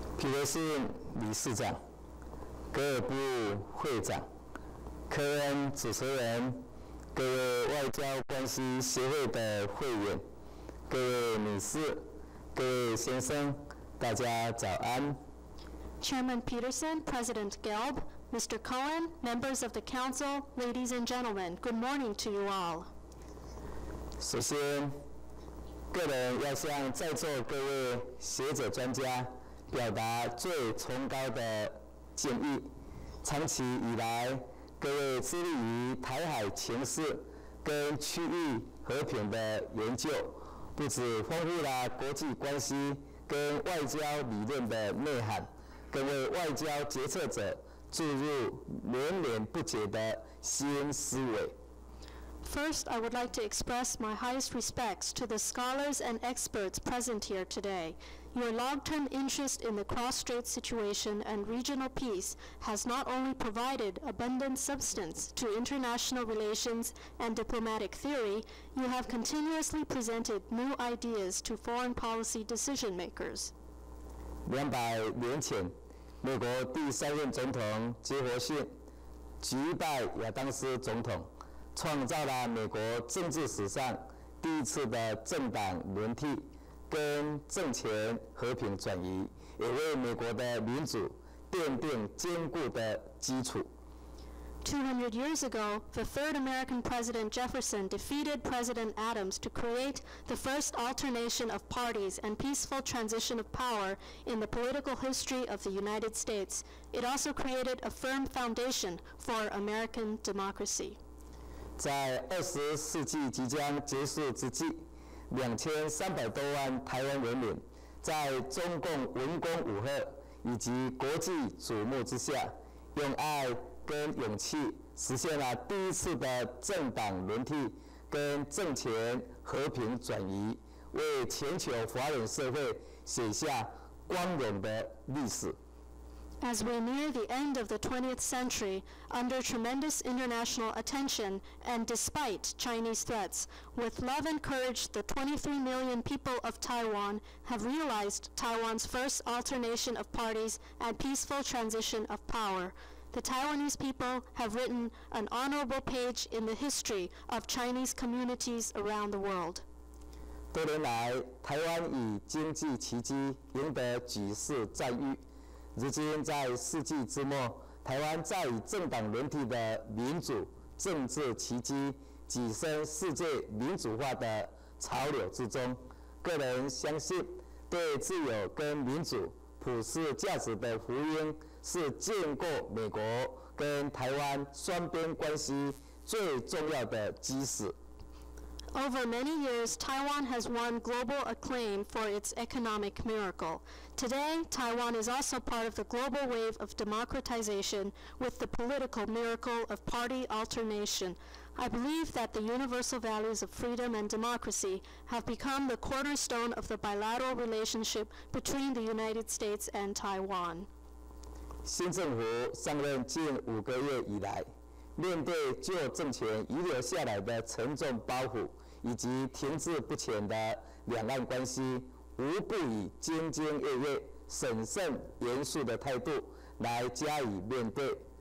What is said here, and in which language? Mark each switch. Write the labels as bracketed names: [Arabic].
[Chinese] 皮德森理事长、格尔布会长、科恩主持人、各位外交关系协会的会员、各位女士、各位先生，大家早安。 [English] Chairman Peterson, President Gelb, Mr. Cohen, members of the Council, ladies and gentlemen, good morning to you all. [Chinese] 首先，个人要向在座各位学者专家表达最崇高的敬意。长期以来，各位致力于台海情势跟区域和平的研究，不只丰富了国际关系跟外交理论的内涵，更为外交决策者注入连绵不绝的新思维。 [English] First, I would like to express my highest respects to the scholars and experts present here today. Your long-term interest in the cross-strait situation and regional peace has not only provided abundant substance to international relations and diplomatic theory, you have continuously presented new ideas to foreign policy decision-makers. [Chinese] 200年前，美国第3任总统杰佛逊击败亚当斯总统，创造了美国政治史上第一次的政党轮替跟政权和平转移，也为美国的民主奠定坚固的基础。 [English] 200 years ago, the third American President Jefferson defeated President Adams to create the first alternation of parties and peaceful transition of power in the political history of the United States. It also created a firm foundation for American democracy. [Chinese] 在20世纪即将结束之际，2300多万台湾人民在中共文攻武吓以及国际瞩目之下，用爱跟勇气实现了第一次的政党轮替跟政权和平转移，为全球华人社会写下光荣的历史。 [English] As we near the end of the 20th century, under tremendous international attention and despite Chinese threats, with love and courage, the 23 million people of Taiwan have realized Taiwan's first alternation of parties and peaceful transition of power. The Taiwanese people have written an honorable page in the history of Chinese communities around the world. [Chinese] 多年来，台湾以经济奇迹赢得举世赞誉。如今在世纪之末，台湾在以政党轮替的民主政治奇迹跻身世界民主化的潮流之中。个人相信，对自由跟民主、普世价值的福音，是建构美国跟台湾双边关系最重要的基石。 [English] Over many years, Taiwan has won global acclaim for its economic miracle. Today, Taiwan is also part of the global wave of democratization with the political miracle of party alternation. I believe that the universal values of freedom and democracy have become the cornerstone of the bilateral relationship between the United States and Taiwan. [Chinese] 新政府上任近5个月以来，面对旧政权遗留下来的沉重包袱，以及停滞不前的两岸关系，无不以兢兢业业、审慎严肃的态度来加以面对。